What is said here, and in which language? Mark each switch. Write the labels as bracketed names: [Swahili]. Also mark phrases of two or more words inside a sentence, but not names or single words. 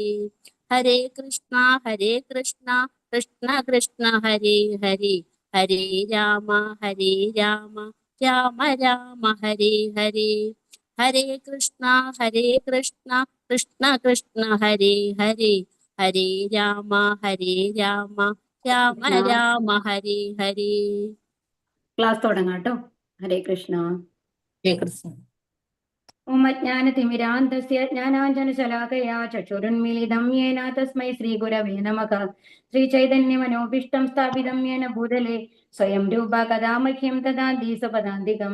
[Sanskrit] हरे कृष्ण कृष्ण कृष्ण हरे हरे, हरे राम राम राम हरे हरे. हरे कृष्ण कृष्ण कृष्ण हरे हरे, हरे राम राम राम राम हरे हरे. [Malayalam] ക്ലാസ് തുടങ്ങാം കേട്ടോ. [Sanskrit] हरे कृष्ण. हरे कृष्ण. उम्मज्ञानतिमिरान्तस्य ज्ञानाञ्जनशलाकया चक्षुरुन्मीलितं येन तस्मै श्रीगुरवे नमः. श्रीचैतन्यमनोभीष्टं स्थापितं येन भूतले स्वयं रूप कथा मह्यं ददाति स्वपदान्तिकम्.